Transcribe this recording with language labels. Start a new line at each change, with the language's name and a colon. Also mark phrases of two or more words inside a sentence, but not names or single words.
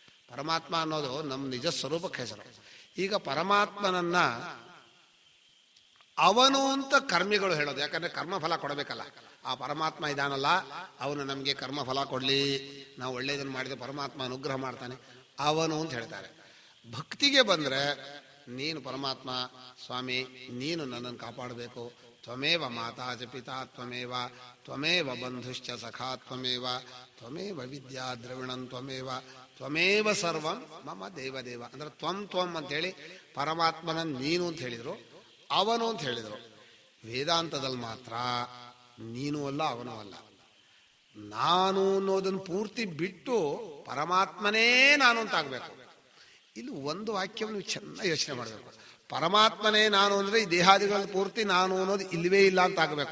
Kannada: ಪರಮಾತ್ಮ ಅನ್ನೋದು ನಮ್ಮ ನಿಜ ಸ್ವರೂಪಕ್ಕೆ ಹೆಸರು. ಈಗ ಪರಮಾತ್ಮನನ್ನ ಅವನು ಅಂತ ಕರ್ಮಿಗಳು ಹೇಳೋದು. ಯಾಕಂದ್ರೆ ಕರ್ಮಫಲ ಕೊಡಬೇಕಲ್ಲ. ಆ ಪರಮಾತ್ಮ ಇದಾನಲ್ಲ, ಅವನು ನಮಗೆ ಕರ್ಮಫಲ ಕೊಡಲಿ, ನಾವು ಒಳ್ಳೆಯದನ್ನು ಮಾಡಿದ್ರೆ ಪರಮಾತ್ಮ ಅನುಗ್ರಹ ಮಾಡ್ತಾನೆ, ಅವನು ಅಂತ ಹೇಳ್ತಾರೆ. ಭಕ್ತಿಗೆ ಬಂದರೆ ನೀನು ಪರಮಾತ್ಮ ಸ್ವಾಮಿ, ನೀನು ನನ್ನನ್ನು ಕಾಪಾಡಬೇಕು.
Sanskrit: ತ್ವಮೇವ ಮಾತಾ ಚ ಪಿತಾ ತ್ವಮೇವ, ತ್ವಮೇವ ಬಂಧುಶ್ಚ ಸಖಾ ತ್ವಮೇವ, ತ್ವಮೇವ ವಿದ್ಯಾ ದ್ರವಿಣಂ ತ್ವಮೇವ, ತ್ವಮೇವ ಸರ್ವಂ ಮಮ ದೇವದೇವ.
Kannada: ಅಂದ್ರೆ ತ್ವಂ ಅಂತೇಳಿ ಪರಮಾತ್ಮನ ನೀನು ಅಂತ ಹೇಳಿದರು, ಅವನು ಅಂತ ಹೇಳಿದರು. ವೇದಾಂತದಲ್ಲಿ ಮಾತ್ರ ನೀನು ಅಲ್ಲ ಅವನು ಅಲ್ಲ, ನಾನು ಅನ್ನೋದನ್ನು ಪೂರ್ತಿ ಬಿಟ್ಟು ಪರಮಾತ್ಮನೇ ನಾನು ಅಂತ ಆಗಬೇಕು. ಇಲ್ಲಿ ಒಂದು ವಾಕ್ಯವನ್ನು ಚೆನ್ನಾಗಿ ಯೋಚನೆ ಮಾಡಬೇಕು. ಪರಮಾತ್ಮನೇ ನಾನು ಅಂದರೆ ಈ ದೇಹಾದಿಗಳ ಪೂರ್ತಿ ನಾನು ಅನ್ನೋದು ಇಲ್ಲವೇ ಇಲ್ಲ ಅಂತ ಆಗಬೇಕು.